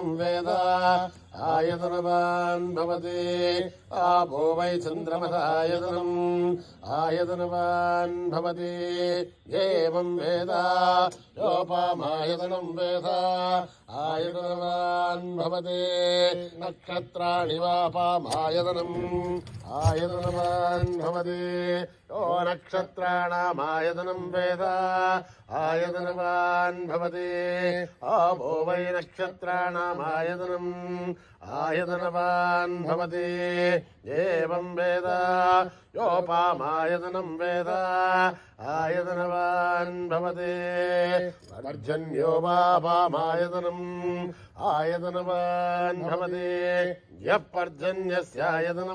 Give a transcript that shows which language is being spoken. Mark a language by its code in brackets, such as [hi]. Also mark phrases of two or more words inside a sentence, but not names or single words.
[sa] వేద ఆయతనవాన్ భవతి ఆపో వై చంద్రమదాయతనం ఆయతనవాన్ భవతి ఏవం వేద యోపామాయతనం వేద ఆయతనవాన్ భవతి నక్షత్రాణి వాపామాయతనం ఆయతనవాన్ భవతి యో నక్షత్రాణామాయతనం వేద ఆయతనవాన్ భవతి ఆపో వై నక్షత్రాణామాయతనం आयतनवान् भवति एवं वेद योपामायतनं वेद आयतनवान् भवति पर्जन्यो वापामायतनम् आयतनवान् भवति यः पर्जन्यस्यायतनं